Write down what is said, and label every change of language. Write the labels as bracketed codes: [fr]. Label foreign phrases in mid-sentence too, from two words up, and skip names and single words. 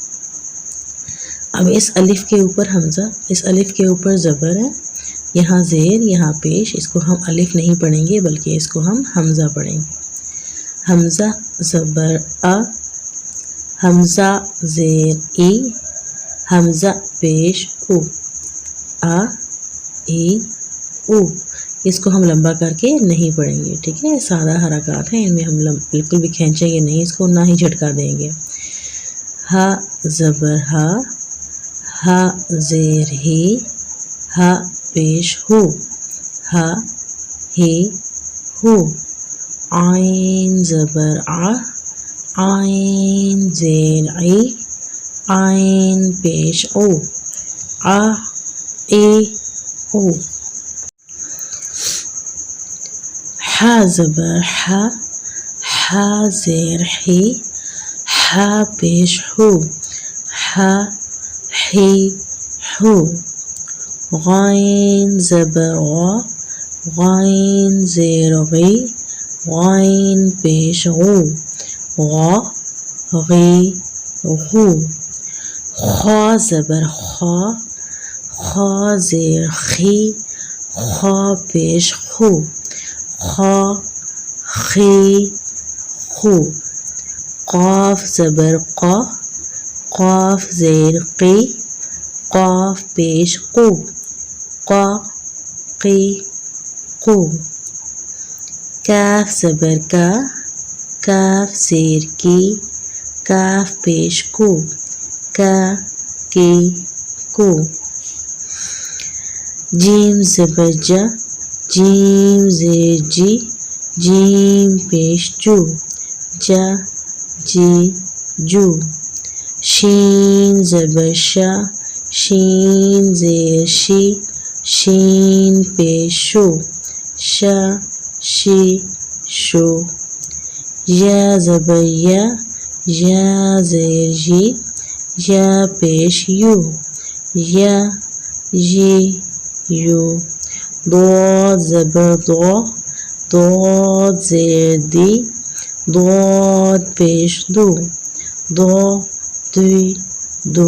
[ur] اب اس الف کے اوپر حمزہ، اس الف کے اوپر زبر ہے، یہاں زیر، یہاں پیش، اس کو ہم الف نہیں پڑھیں گے بلکہ اس کو ہم حمزہ پڑھیں گے۔ حمزہ زبر ا، حمزہ زیر ای، حمزہ پیش او، ا ای او۔ اس کو ہم لمبا کر کے نہیں پڑھیں گے، ٹھیک ہے۔ سادہ حرکات ہیں، ان میں ہم بالکل بھی کھینچیں گے نہیں اس کو، نہ ہی جھٹکا دیں گے۔ ہا زبر ہا، ہا زیر ہی، ہا پیش ہو، ہا ہی ہو۔ عین زبر ع، عین زیر عی، عین پیش او، ع ای او۔ حا زبر حا، حا زیر حی، حا پیش ہو، حا حی ہو۔ غین زبر غا، غین زیر غی، غین پیش غو، غا غی غو۔ خا زبر خا، خا زیر خی، خا پیش خو، خا خی خو۔ قاف زبر قا، قاف زیر قی، قاف پیش قو، قا قی قو. کاف زبر کا، کاف زیر کی، کاف پیش کو، کا کی کو. جیم زبر جا، جیم زیر جی، جیم پیش جو، جا جی جو. شین زبر شا، شین زیر شی، شین پیش شو، شا شی شو. یا زبر یا، یا زیر جی، یا پیش یو، یا جی یو. ضاد زبر ضا، ضاد زیر دی، ضاد پیش دو، ضا دی دو.